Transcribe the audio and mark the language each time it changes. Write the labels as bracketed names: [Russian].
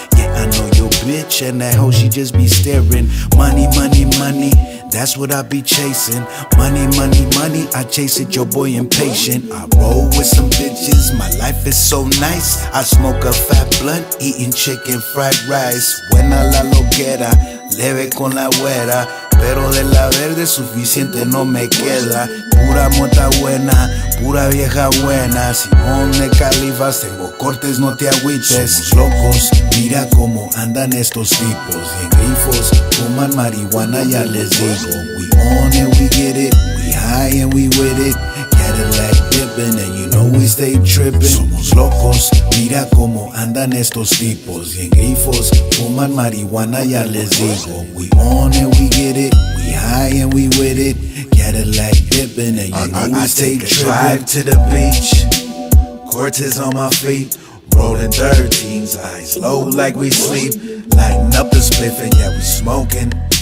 [English] Yeah, I know your bitch, and that hoe, she just be staring. Money, money, money, that's what I be chasing. Money, money, money, I chase it, your boy impatient. I roll with some bitches, my life is so nice. I smoke a fat blunt, eating chicken fried rice. [Spanish] Buena la loquera, leve con la güera, pero de la verde suficiente no me queda. Pura mota buena, pura vieja buena. Simón de Califas, tengo cortes, no te agüites. Somos locos, mira cómo andan estos tipos. Bien grifos, fuman marihuana, ya les digo. [English] We on it, we get it, we high and we with it. Cadillac dipping and you know we stay tripping. [Spanish] Somos locos, mira cómo andan estos tipos. Bien grifos, fuman marihuana, ya les digo. [English] We on it, we get it, we high and we with it. Cadillac dipping and you know we stay tripping. Drive to the beach, Cortez on my feet. Rolling 13s, eyes low like we sleep. Lighting up the spliff and yeah we smoking.